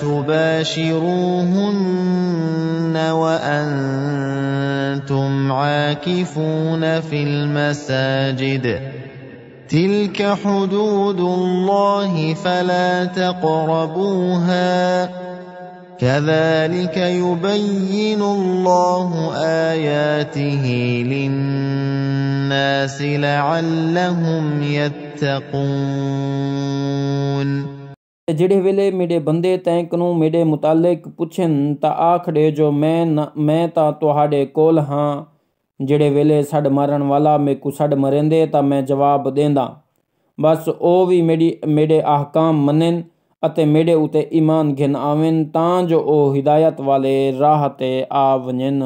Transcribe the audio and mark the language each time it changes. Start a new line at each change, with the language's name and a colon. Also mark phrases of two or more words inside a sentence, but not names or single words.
Arabic: تُبَاشِرُوهُنَّ وَأَنْتُمْ عَاكِفُونَ فِي الْمَسَاجِدِ تِلْكَ حُدُودُ اللَّهِ فَلَا تَقْرَبُوهَا كَذَلِكَ يُبَيِّنُ اللَّهُ آيَاتِهِ لِلنَّاسِ لَعَلَّهُمْ يَتَّقُونَ
Saraiki: ਜਿਹੜੇ ਵੇਲੇ ਮੇਰੇ ਬੰਦੇ ਤੈਂਕ ਨੂੰ ਮੇਰੇ ਮੁਤਾਲਿਕ ਪੁੱਛਣ ਤਾਂ ਆਖੜੇ ਜੋ ਮੈਂ ਤਾਂ ਤੁਹਾਡੇ ਕੋਲ ਹਾਂ। ਜਿਹੜੇ ਵੇਲੇ ਛੱਡ ਮਾਰਨ ਵਾਲਾ ਮੇਕੂ ਛੱਡ ਮਰਿੰਦੇ ਤਾਂ ਮੈਂ ਜਵਾਬ ਦੇਂਦਾ। ਬਸ ਉਹ ਵੀ ਮੇਰੇ ਅਹਕਾਮ ਮੰਨਣ ਅਤੇ ਮੇਰੇ ਉਤੇ ਈਮਾਨ घिन ਆਵਨ ਤਾਂ ਜੋ ਉਹ ਹਿਦਾਇਤ ਵਾਲੇ ਰਾਹ ਤੇ ਆ ਵञनि।